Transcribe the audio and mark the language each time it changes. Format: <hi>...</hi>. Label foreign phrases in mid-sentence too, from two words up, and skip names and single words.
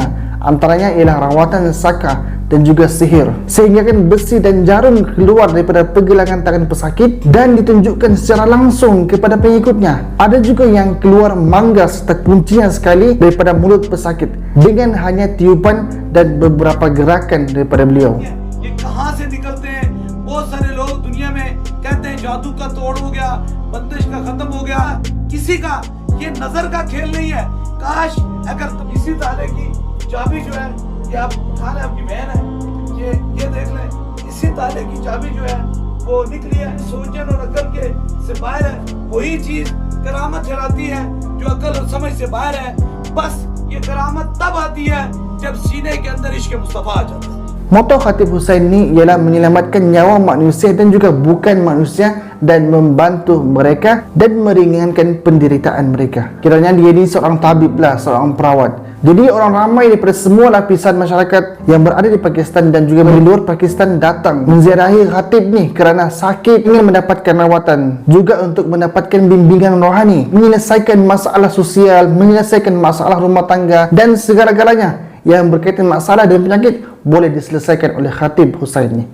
<ms>Antaranya ialah rawatan saka dan juga sihir, sehingga kan besi dan jarum keluar daripada pergelangan tangan pesakit dan ditunjukkan secara langsung kepada pengikutnya. Ada juga yang keluar mangga serta kuncinya sekali daripada mulut pesakit dengan hanya tiupan dan beberapa gerakan daripada beliau.</ms> <ur>بہت سارے لوگ دنیا میں کہتے ہیں جادو کا توڑ ہو گیا، بندش کا ختم ہو گیا، کسی کا یہ نظر کا کھیل نہیں ہے. کاش اگر تم اسی تالے کی چابی جو ہے، یہ آپ اٹھا لیں، آپ کی بہن ہے، یہ دیکھ لیں، اسی تالے کی چابی جو ہے وہ نکلی ہے، سوچن اور عقل کے سے باہر ہے. وہی چیز کرامت چلاتی ہے جو عقل اور سمجھ سے باہر ہے. بس یہ کرامت تب آتی ہے جب سینے کے اندر عشق مصطفیٰ آ جاتا ہے.</ur> <ms>Moto Habib Hussain ni ialah menyelamatkan nyawa manusia dan juga bukan manusia, dan membantu mereka dan meringankan penderitaan mereka. Kiranya dia ni seorang tabib lah, seorang perawat. Jadi orang ramai daripada semua lapisan masyarakat yang berada di Pakistan dan juga di luar Pakistan datang menziarahi Khatib ni kerana sakit, ingin mendapatkan rawatan, juga untuk mendapatkan bimbingan rohani, menyelesaikan masalah sosial, menyelesaikan masalah rumah tangga, dan segala-galanya yang berkaitan masalah dan penyakit boleh diselesaikan oleh Habib Hussain ni.</ms>